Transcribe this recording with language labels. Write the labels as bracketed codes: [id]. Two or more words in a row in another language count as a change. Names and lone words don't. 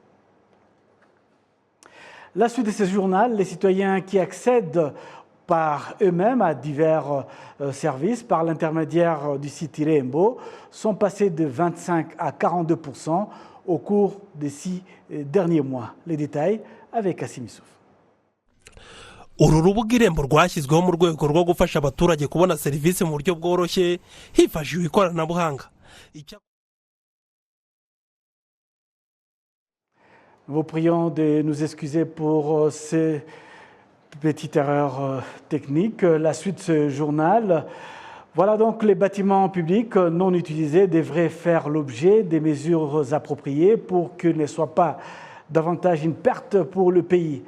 [fr] La suite de ce journal, les citoyens qui accèdent par eux-mêmes à divers services par l'intermédiaire du site Irembo sont passés de 25 à 42% au cours des 6 derniers mois. Les détails avec Assimi Souf. [rw] Uru rubuga Irembo rwashyizweho mu rwego rwo gufasha abaturage kubona serivisi mu buryo bworoshye hifashishijwe ikoranabuhanga. [fr] Nous vous prions de nous excuser pour ces petites erreurs techniques. La suite de ce journal. Voilà donc les bâtiments publics non utilisés devraient faire l'objet des mesures appropriées pour qu'ils ne soient pas davantage une perte pour le pays.